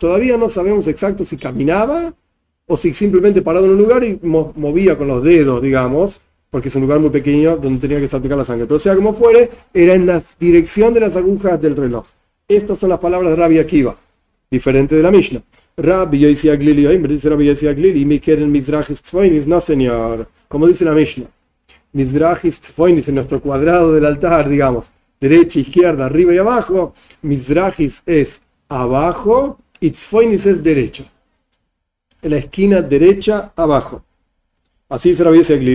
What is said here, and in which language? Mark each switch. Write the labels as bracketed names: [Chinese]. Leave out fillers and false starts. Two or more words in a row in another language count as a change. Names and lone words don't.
[Spanish] Todavía no sabemos exacto si caminaba o si simplemente parado en un lugar y movía con los dedos, digamos, porque es un lugar muy pequeño donde tenía que salpicar la sangre. Pero sea como fuere, era en la dirección de las agujas del reloj. Estas son las palabras de Rabbi Akiva, diferente de la Mishnah. Rabbi Yosi Aglili, dice Rabbi Yosi Aglili, [Hebrew] מקרן מזרחית צפונית, [Spanish] no señor, como dice la Mishnah. [Hebrew] מזרחית צפונית, [Spanish] en nuestro cuadrado del altar, digamos, derecha, izquierda, arriba y abajo. Mizrachis es abajo y Tzfoinis es derecha. En la esquina derecha, abajo. Así dice Rabbi Yosi Aglili.